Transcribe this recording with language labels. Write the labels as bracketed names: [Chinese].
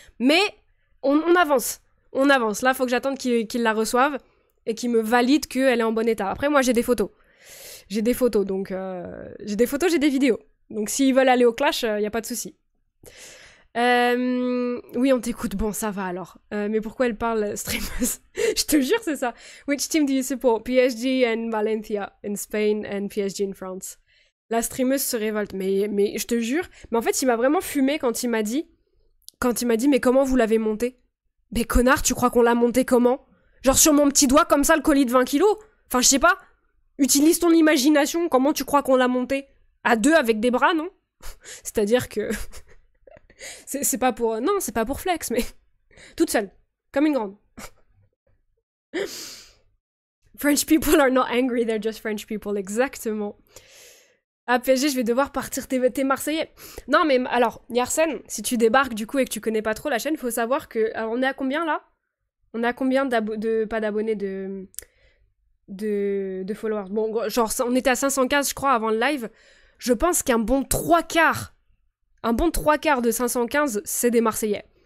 [French] Mais on avance. On avance. Là, faut que j'attende qu'ils la reçoivent et qu'ils me valident qu'elle est en bon état. Après, moi, j'ai des photos. J'ai des photos, donc... j'ai des photos, j'ai des vidéos. Donc, s'ils veulent aller au clash, y a pas de souci. Oui, on t'écoute. Bon, ça va alors. Mais pourquoi elle parle streameuse? Je te jure, c'est ça. [English] Which team do you support? PSG and Valencia in Spain and PSG in France. [French] La streameuse se révolte. Mais je te jure. Mais en fait, il m'a vraiment fumé quand il m'a dit, mais comment vous l'avez monté? Mais connard, tu crois qu'on l'a monté comment? Genre sur mon petit doigt, comme ça, le colis de 20 kilos? Enfin, je sais pas. Utilise ton imagination. Comment tu crois qu'on l'a monté? À 2 avec des bras, non? C'est-à-dire que... c'est pas pour... Non, c'est pas pour flex, mais... Toute seule. Comme une grande. [English] French people are not angry, they're just French people. [French] Exactement. À PSG, je vais devoir partir. T'es Marseillais. Non, mais alors, Yarsen, si tu débarques du coup et que tu connais pas trop la chaîne, faut savoir que... Alors, on est à combien, là? On a combien pas d'abonnés, de followers? Bon, genre, on était à 515, je crois, avant le live. Je pense qu'un bon 3/4, de 515, c'est des Marseillais.